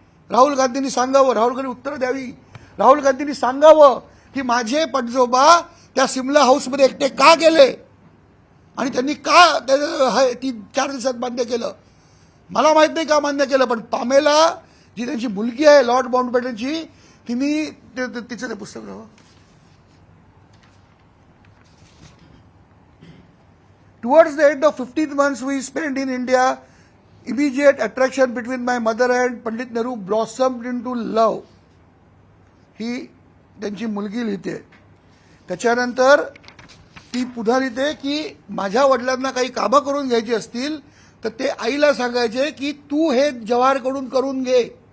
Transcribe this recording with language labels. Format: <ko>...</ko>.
<mr>राहुल गांधींनी सांगावं, राहुल गांधी उत्तर द्यावी. राहुल गांधींनी सांगावं की माझे पणजोबा त्या सिमला हाऊसमध्ये एकटे का गेले आणि त्यांनी का 4 दिवसात मान्य केलं. मला माहित नाही का मान्य केलं, पण पामेला जी त्यांची मुलगी आहे लॉर्ड माउंटबॅटनची, तिचं ते पुस्तक राहावं.</mr> <en>Towards the end of 15 months we spent in India, immediate attraction between my mother and Pandit Nehru blossomed into love.</en> <mr>ही त्यांची मुलगी लिहिते. त्याच्यानंतर ती पुन्हा लिहिते की माझ्या वडिलांना काही कामं करून घ्यायची असतील तर ते आईला सांगायचे की तू हे जवाहरकडून करून घे.</mr>